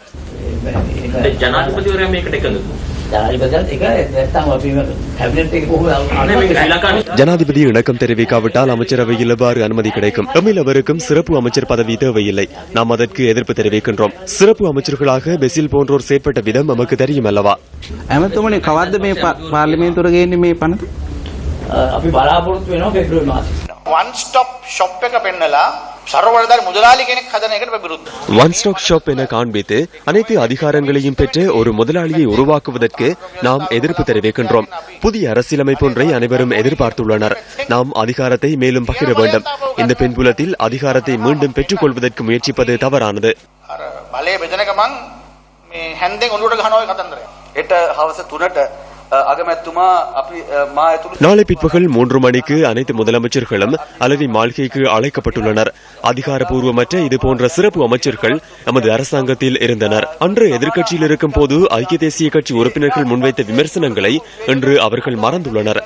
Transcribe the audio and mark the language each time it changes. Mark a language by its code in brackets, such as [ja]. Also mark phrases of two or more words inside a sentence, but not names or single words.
[ta] ஜனாதிபதி இணக்கம் தெரிவிக்காவிட்டால் அமைச்சரவையில் எவ்வாறு அனுமதி கிடைக்கும்? எம்மிலவருக்கும் சிறப்பு அமைச்சர் பதவி தேவையில்லை. நாம் அதற்கு எதிர்ப்பு தெரிவிக்கின்றோம். சிறப்பு அமைச்சர்களாக பெசில் போன்றோர் செயற்பட்ட விதம் நமக்கு தெரியும் அல்லவா? [en] one stop shop [si] එක පෙන්නලා සර්වබලධාරී මුදලාලි කෙනෙක් හදන එකට විරුද්ධ. [en] one stop shop [ta] என காண்பித்து அனைத்து அதிகாரங்களையும் பெற்ற ஒரு முதலாளியை உருவாக்குவதற்கு நாம் எதிர்ப்பு தெரிவிக்கின்றோம். புதிய அரசியலமைப்பு ஒன்றை அனைவரும் எதிர்பார்த்துள்ளனர். நாம் அதிகாரத்தை மேலும் பகிர வேண்டும். இந்த பின்புலத்தில் அதிகாரத்தை மீண்டும் பெற்றுக் கொள்வதற்கு முயற்சிப்பது தவறானது. [si] බලය බෙදන ගමන් මේ හැන්දෙන් ඔලුවට ගහනවා කතන්දරය. ඒට හවස 3ට [ta] நாளை பிற்பகல் 3 மணிக்கு அனைத்து முதலமைச்சர்களும் அலரி மாளிகைக்கு அழைக்கப்பட்டுள்ளனர். அதிகாரப்பூர்வமற்ற இதுபோன்ற சிறப்பு அமைச்சர்கள் நமது அரசாங்கத்தில் இருந்தனர். அன்று எதிர்க்கட்சியில் இருக்கும் போது ஐக்கிய தேசிய கட்சி உறுப்பினர்கள் முன்வைத்த விமர்சனங்களை இன்று அவர்கள் மறந்துள்ளனர்.